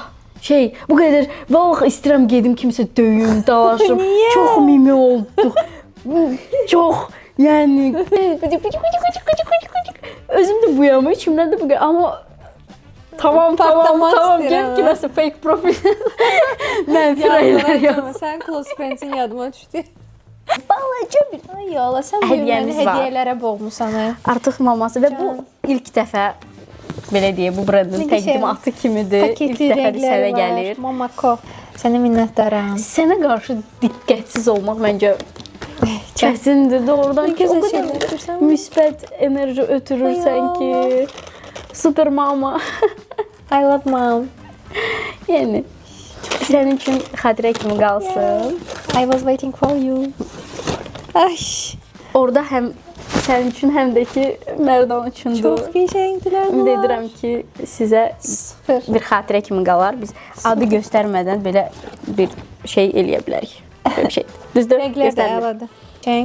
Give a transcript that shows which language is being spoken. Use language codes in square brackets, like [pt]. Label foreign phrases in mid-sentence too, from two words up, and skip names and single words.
[az] Bu qədər vallahi istəyirəm gedim kimsə döyüm, dalaşım. Çox mimi olduq. Çox, yəni özüm də buyam, içimdən də bu qədər, amma [tr] Tamam, gel [az] kiməsə [en] fake profil. [az] Mənfi rəylər yaz. Sən [en] close friends-in [az] yadıma düşdü. Balaca bir. Ay Allah, sən məni hədiyyələrə boğmusan. Artıq maması və bu ilk dəfə belə deyək, bu brendin təqdimatı kimidir. İlk dəfə sənə gəlir. Mamako, sənə minnətdaram. Sənə qarşı diqqətsiz olmaq məncə çətindir. Doğrudan ki, o qədər müsbət enerji ötürürsən ki, [en] super mama. I love mom. [az] Yəni sənin üçün xatirə kimi qalsın. [en] I was waiting for you. [az] Ay. Orada həm sənin üçün, həm də ki Mərdan üçündür. Çox qəşəngdilər. Ümid edirəm ki, sizə bir xatirə kimi qalar. Biz adı göstərmədən belə bir şey eləyə bilərik. Belə bir şey. Düzdür? Rənglər də əladır. Qəşəng.